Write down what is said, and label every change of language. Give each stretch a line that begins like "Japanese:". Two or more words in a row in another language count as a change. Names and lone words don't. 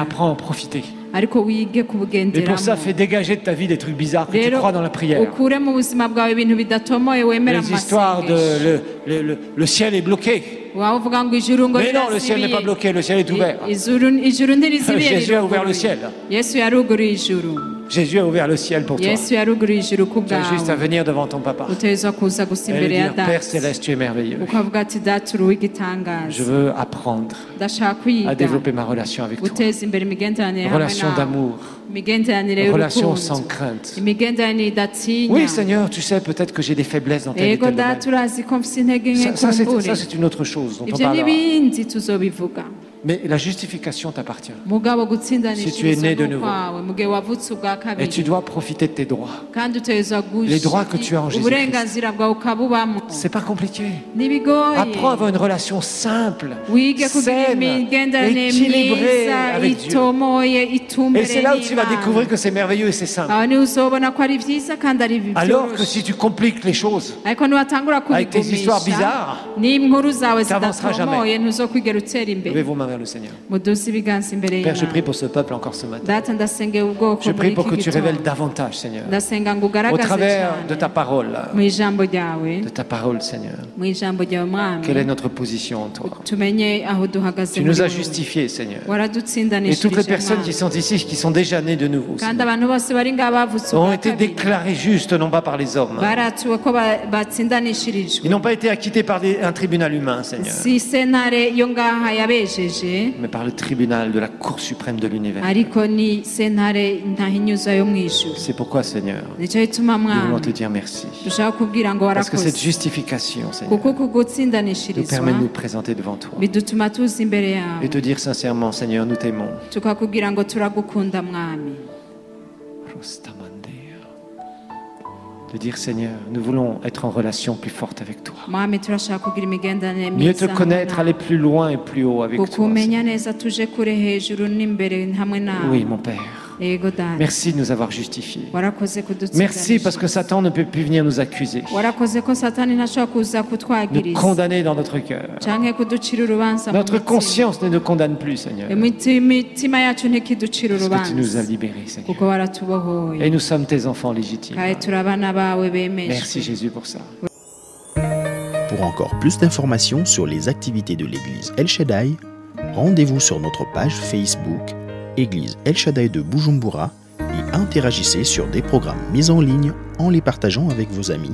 French: apprends à en profiter.
Rundi: ariko wige
French: Et pour ça,
Rundi: kubugenderamo.
French: fais dégager de ta vie des trucs bizarres que tu
Rundi: rero
French: crois dans la prière.
Rundi: ukure mu buzima bwawe ibintu bidatomoye wemera mu
French: Les histoires
Rundi: masengesho.
French: de le ciel est bloqué.
Rundi: wavuga ngo ijuru ngo
French: Mais non, le ciel n'est pas bloqué, le ciel est ouvert.
Rundi: ijuru ntirizibiye.
French: Jésus a ouvert le ciel.
Rundi: Yesu yaruguruye ijuru.
French: Jésus a ouvert le ciel pour toi.
Rundi: Yesu yaruguruye ijuru ku
French: Tu as juste à
Rundi: bwawe.
French: venir devant ton papa
Rundi: Uteza kuza gusa
French: et lui
Rundi: imbere ya
French: dire, Père
Rundi: data.
French: Céleste, tu es merveilleux.
Rundi: Ukavuga ati data uri
French: Je
Rundi: w'igitangaza.
French: veux apprendre
Rundi: Ndashaka
French: à
Rundi: kwiga
French: développer ma relation avec toi.
Rundi: guteza imbere imigenderanire
French: Une
Rundi: hamwe
French: relation
Rundi: nawe.
French: d'amour,
Rundi: Imigenderanire
French: une relation sans
Rundi: y'urukundo.
French: crainte.
Rundi: Imigenderanire idatinya.
French: Oui, Seigneur, tu sais peut-être que j'ai des faiblesses dans tel et
Rundi: Ego
French: tel domaine.
Rundi: data urazi ko mfise intege nke
French: Ça,
Rundi: kumbure.
French: c'est une autre chose dont on
Rundi: Ibyo
French: parlera.
Rundi: n'ibindi tuzobivuga.
French: Mais la justification t'appartient.
Rundi: Mugabo
French: Si tu es
Rundi: gutsindanishirizwa
French: né de
Rundi: n'ukwawe mu gihe wavutse ubwa
French: Et tu
Rundi: kabiri
French: dois profiter de tes droits.
Rundi: kandi utezwa
French: Les droits que tu as en Jésus-Christ.
Rundi: uburenganzira bwawe ukabubamo.
French: C'est pas compliqué.
Rundi: Ntibigoye.
French: Apprends à avoir une relation simple,
Rundi: wige kugira
French: saine,
Rundi: imigenderanire
French: équilibrée
Rundi: myiza
French: avec Dieu.
Rundi: itomoye
French: Et
Rundi: itumbereye
French: c'est là où tu vas
Rundi: n'Imana.
French: découvrir que c'est merveilleux et c'est simple.
Rundi: aho niho uzobona ko ari byiza kandi ari
French: Alors que
Rundi: byoroshye.
French: si tu compliques les choses,
Rundi: ariko niwatangura
French: Avec tes histoires
Rundi: kubigumisha
French: bizarres,
Rundi: n'inkuru zawe
French: t'avanceras
Rundi: zidatomoye ntuzokwigera utera
French: levez
Rundi: imbere.
French: vos mains vers le Seigneur.
Rundi: muduze ibiganza imbere
French: Père, je prie
Rundi: y'Imana.
French: pour ce peuple encore ce matin.
Rundi: data ndasengera ubwoko
French: Je prie
Rundi: muri
French: pour que
Rundi: iki
French: tu révèles
Rundi: gitondo.
French: davantage, Seigneur,
Rundi: ndasenga ngo
French: au
Rundi: ugaragaze
French: travers de
Rundi: cyane
French: ta parole,
Rundi: mu ijambo ryawe
French: de ta parole, Seigneur.
Rundi: mu ijambo ryawe mwami
French: Quelle est notre position en toi?
Rundi: tumenye aho duhagaze
French: Tu
Rundi: muri
French: nous as
Rundi: wowe.
French: justifiés, Seigneur. Et toutes les
Rundi: waradutsindanishirije
French: personnes qui
Rundi: mwami.
French: sont ici, qui sont déjà nées de nouveau,
Rundi: kandi
French: Seigneur,
Rundi: abantu bose bari ngaha bavutse
French: ont
Rundi: ubwa
French: été
Rundi: kabiri
French: déclarés justes, non pas par les hommes.
Rundi: baratuwe ko batsindanishirijwe
French: Ils n'ont pas été acquittés par un tribunal humain, Seigneur,
Rundi: si sentare yo ngaha yabejeje
French: mais par le tribunal de la Cour suprême de l'univers.
Rundi: ariko ni sentare ntahinyuza yo mu ijuru.
French: C'est pourquoi, Seigneur,
Rundi: nicyo gituma
French: nous voulons
Rundi: mwami
French: te dire merci.
Rundi: dushaka kubwira ngo
French: Parce que cette
Rundi: warakoze
French: justification, Seigneur,
Rundi: kuko
French: nous
Rundi: kugutsindanishirizwa
French: permet de nous présenter devant toi
Rundi: bidutuma tuza imbere yawe
French: et te dire sincèrement, Seigneur, nous t'aimons.
Rundi: tukakubwira ngo turagukunda mwami.
French: De dire, Seigneur, nous voulons être en relation plus forte avec toi.
Rundi: mwami turashaka kugira imigenderanire
French: Mieux te
Rundi: myiza
French: connaître,
Rundi: hamwe
French: aller plus loin et plus haut avec
Rundi: nawe.
French: toi.
Rundi: kukumenya
French: Seigneur.
Rundi: neza tuje kure hejuru n'imbere hamwe nawe.
French: Oui, mon Père.
Rundi: yego data
French: Merci de nous avoir justifiés.
Rundi: warakoze
French: Merci parce que Satan ne peut plus venir nous accuser,
Rundi: warakoze ko satani ntashobora kuza
French: nous
Rundi: kutwagiriza
French: condamner dans notre cœur.
Rundi: canke kuducira urubanza mu
French: Notre
Rundi: mitima.
French: conscience ne nous condamne plus, Seigneur,
Rundi: imitima yacu ntikiducira
French: parce que tu nous as
Rundi: urubanza
French: libérés, Seigneur.
Rundi: kuko waratubohoye
French: Et nous sommes tes enfants légitimes.
Rundi: kandi turi abana bawe
French: Merci
Rundi: bemejwe.
French: Jésus pour ça. Pour encore plus d'informations sur les activités de l'église El Shaddai, rendez-vous sur notre page Facebook Église El Shaddai de Bujumbura et interagissez sur des programmes mis en ligne en les partageant avec vos amis.